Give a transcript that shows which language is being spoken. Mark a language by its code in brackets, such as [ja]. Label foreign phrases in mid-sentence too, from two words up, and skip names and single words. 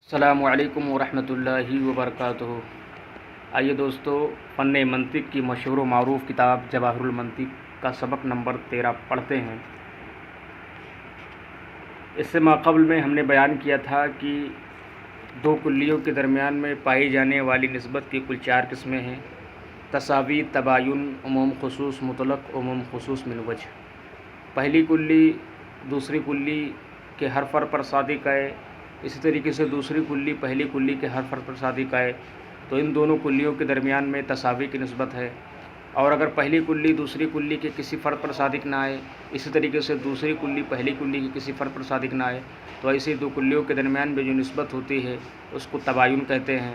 [ar] السلام علیکم ورحمۃ اللہ وبرکاتہ۔ [ur] آئیے دوستو، فن منطق کی مشہور و معروف کتاب جواہر المنطق کا سبق نمبر 13 پڑھتے ہیں۔ اس سے ماقبل میں ہم نے بیان کیا تھا کہ دو کلیوں کے درمیان میں پائی جانے والی نسبت کی کل 4 قسمیں ہیں: تساوی، تباین، عموم خصوص، مطلق، عموم خصوص من وجہ۔ پہلی کلی دوسری کلی کے ہر فرع پر صادق ہے، اسی طریقے سے دوسری کلی پہلی کلی کے ہر فرع پر صادق ہے، تو ان دونوں کلیوں کے درمیان میں تساوی کی نسبت ہے۔ اور اگر پہلی کلی دوسری کلی کے کسی فرع پر صادق نہ آئے، اسی طریقے سے دوسری کلی پہلی کلی کے کسی فرع پر صادق نہ آئے، تو ایسی دو کلیوں کے درمیان میں جو نسبت ہوتی ہے اس کو تباین کہتے ہیں۔